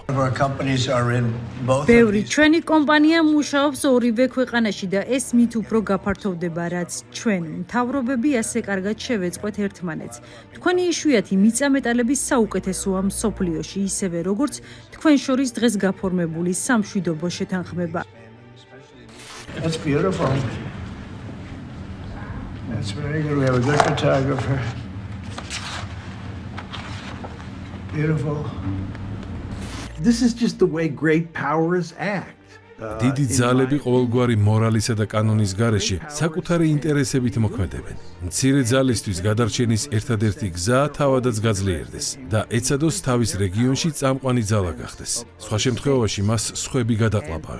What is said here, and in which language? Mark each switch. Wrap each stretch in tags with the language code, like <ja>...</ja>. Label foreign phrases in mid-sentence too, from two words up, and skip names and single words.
<ka>ბევრი ჩვენი კომპანია მუშაობს ორივე ქვეყანაში და ეს მით უფრო გაფართოვდება, რაც ჩვენ მთავრობები ასე კარგად შევეწყვეთ ერთმანეთს. თქვენი იშვიათი მიწა-მეტალები საუკეთესოა მსოფლიოში, ისევე როგორც თქვენ შორის დღეს გაფორმებული სამშვიდობო შეთანხმება.</ka> <en>That's beautiful. That's very good. We have a good photographer. Beautiful. This is just the way great powers act.</en> <ka>დიდი ძალები ყოველგვარი მორალისა და კანონის გარეშე საკუთარი ინტერესებით მოქმედებენ. მცირე ძალისთვის გადარჩენის ერთადერთი გზა თავადაც გაძლიერდეს და ეცადოს თავის რეგიონში წამყვანი ძალა გახდეს. სხვა შემთხვევაში მას სხვები გადაყლაპავენ.</ka>